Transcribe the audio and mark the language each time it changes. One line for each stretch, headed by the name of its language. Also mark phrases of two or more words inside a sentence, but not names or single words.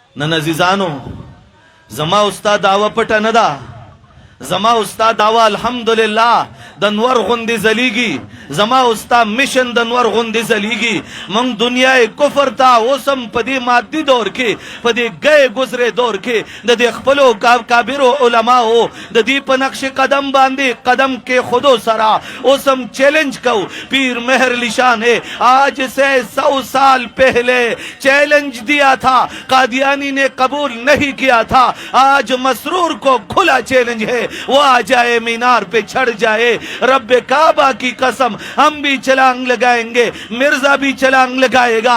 Pashto: نن عزیزانو زما استاد دعوه پټه نه ده، زما استاد دعوه الحمدلله د نور غوندې ځلیږي، زما استاد مشن د نور غوندې ځلیږي. موږ دنیای کفر ته اوسم په دې مادي دور کې، په دې
Urdu: گئے گزرے
Pashto: دور کې د دې خپلو کابرو علماو د دې په نقش قدم باندې قدم کې خودو سرا اوسم چیلنج کو.
Urdu: پیر مہر علی شاہ نے آج سے 100 سال پہلے چیلنج دیا تھا، قادیانی نے قبول نہیں کیا تھا. آج مسرور کو کھلا چیلنج ہے، وہ آ جائے مینار پہ چڑھ جائے. رب کعبہ کی قسم ہم بھی چھلانگ لگائیں گے، مرزا بھی چھلانگ لگائے گا.